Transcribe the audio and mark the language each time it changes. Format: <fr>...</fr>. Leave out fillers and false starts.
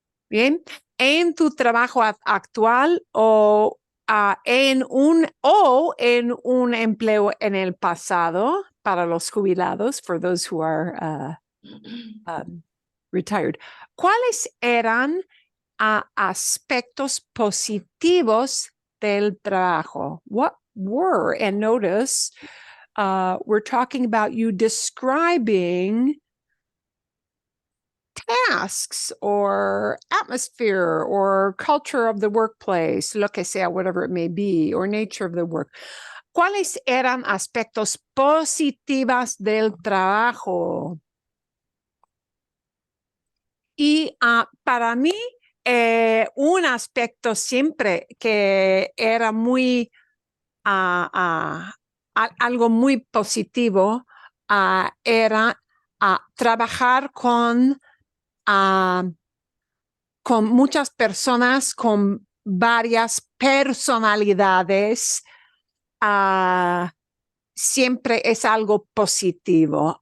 <es>Bien, en tu trabajo actual o en un empleo en el pasado para los jubilados,</es> <en>for those who are retired.</en> <es>¿Cuáles eran aspectos positivos del trabajo?</es> <en>What were, and notice, we're talking about you describing tasks or atmosphere or culture of the workplace,</en> <es>lo que sea,</es> <en>whatever it may be, or nature of the work.</en> <es>¿Cuáles eran aspectos positivos del trabajo? Y para mí, un aspecto siempre que era muy, algo muy positivo, era trabajar con muchas personas con varias personalidades, siempre es algo positivo.</es>